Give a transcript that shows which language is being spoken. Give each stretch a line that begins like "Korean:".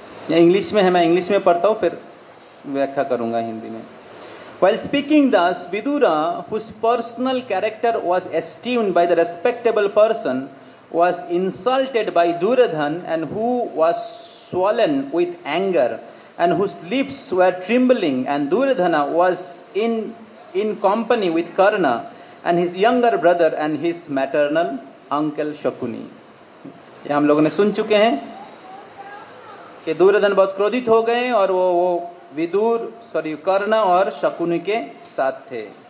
Hindi: English में है, मैं इंग्लिश में पढ़ता हूं, फिर व्याख्या करूंगा हिंदी में।
English: While speaking thus, Vidura, whose personal character was esteemed by the respectable person, was insulted by Duryodhan, and who was swollen with anger, and whose lips were trembling, and Duryodhana was in company with Karna and his younger brother and his maternal uncle Shakuni.
Hindi: ये हम लोगों ने सुन चुके हैं कि दुर्योधन बहुत क्रोधित हो गए और वो कर्ण और शकुनि के साथ थे।